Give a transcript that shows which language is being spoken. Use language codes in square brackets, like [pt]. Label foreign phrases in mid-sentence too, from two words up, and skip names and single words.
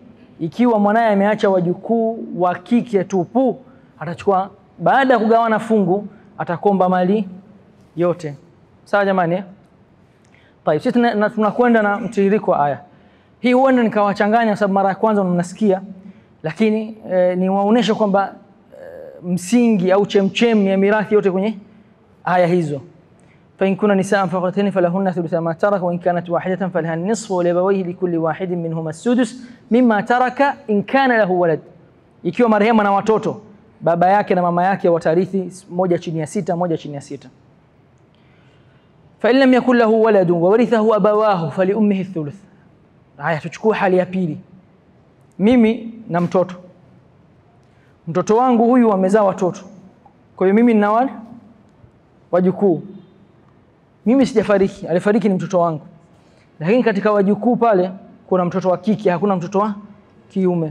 [sw] Ikiwa mwanae ameacha wajukuu wa kike tupu, atachukua, baada ya kugawana fungu atakomba mali yote. Sawa jamani? Tayeb, sisi tunakwenda na mtiririko wa aya hii. Huenda nikawachanganya sababu mara ya kwanza mnasikia, lakini niwaoneshe kwamba msingi au chemchem ya mirathi yote kwenye aya hizo. [ar] فإن كن نساء فوق اثنتين فلهن ثلثا ما ترك وإن كانت واحدة فلها النصف ولأبويه لكل واحد منهما السدس مما ترك إن كان له ولد. [sw] Ikiwa marehemu na watoto, baba yake na mama yake watarithi 1/6, 1/6. [ar] فإن لم يكن له ولد وورثه أبواه فلأمه الثلث. [sw] Haya, tuchukue hali ya pili. Mimi na mtoto wangu huyu amezaa watoto, kwa hiyo mimi nina wajukuu. Mimi sijafariki, alifariki ni mtoto wangu, lakini katika wajukuu pale kuna mtoto wa kike, hakuna mtoto wa kiume.